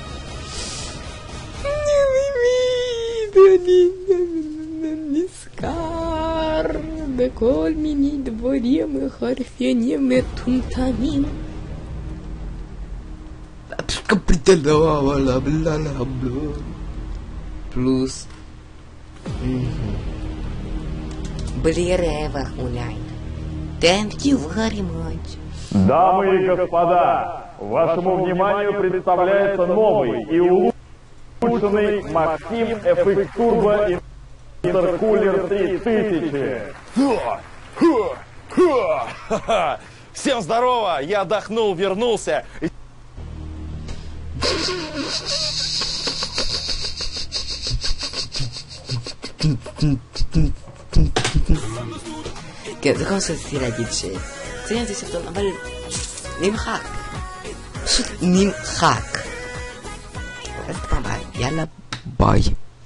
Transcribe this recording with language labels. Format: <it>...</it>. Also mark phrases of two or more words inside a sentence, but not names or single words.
<he>ואני נזכר בכל מיני דברים חרפנים מטומטמים. פלוס בלי רווח אולי.</he> <en>Thank you very much.</en> <ru>Дамы и господа, вашему вниманию представляется новый и улучшенный Maxim FX Turbo Intercooler 3000. Всем здорово, я отдохнул, вернулся.</ru> <he>כן, זה כל מה שרציתי להגיד ציירתי סרטון, אבל נמחק. פשוט נמחק. אז פעם ביי, יאללה ביי.</he>